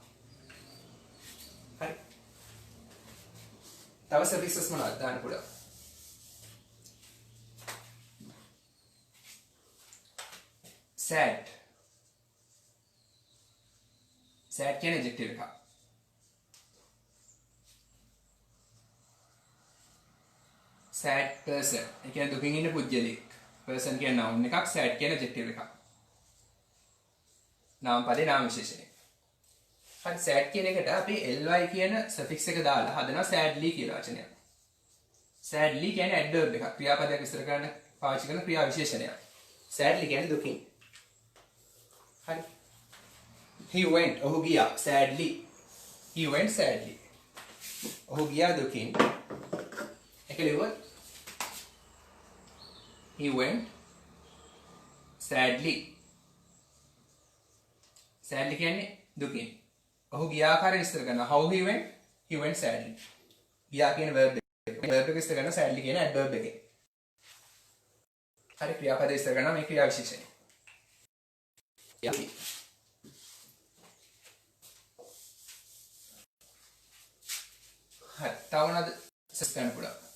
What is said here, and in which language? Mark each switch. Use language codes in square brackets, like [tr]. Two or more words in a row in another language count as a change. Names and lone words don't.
[si] හරි. තව සෆික්සස් මොනවද දාන්න පුළුවන්? [en] sad. [si] sad කියන ඇඩ්ජෙක්ටිව් එක. [en] sad person. [si] ඒ කියන්නේ දුකින් ඉන්න පුද්ගලෙක්. person කියන noun එකක්, sad කියන adjective එකක්. නාම පදේ නාම විශේෂණය. හරි sad කියන එකට අපි ly කියන suffix එක දාලා හදනවා sadly කියලා වචනයක්. sadly කියන්නේ adverb එකක්. ක්‍රියාපදයක් විස්තර කරන්න පාවිච්චි කරන ක්‍රියා විශේෂණයක්. sadly කියන්නේ දුකින්. හරි. [en] he went [si] ඔහු ගියා [en] sadly. he went sadly. [si] ඔහු ගියා දුකින්. එක ලියුවොත් [en] he went sadly. [si] sadly කියන්නේ දුකින්. ඔහු ගියා ආකාරය විස්තර කරනවා. [en] how he went sadly. [si] ගියා කියන verb එක. verb එක විස්තර කරනවා sadly කියන adverb එකේ. හරි ක්‍රියාපද විස්තර කරනවා මේ ක්‍රියා විශේෂණය. යකි. හරි තව මොනවද සෙස් කරන්න පුළුවන්?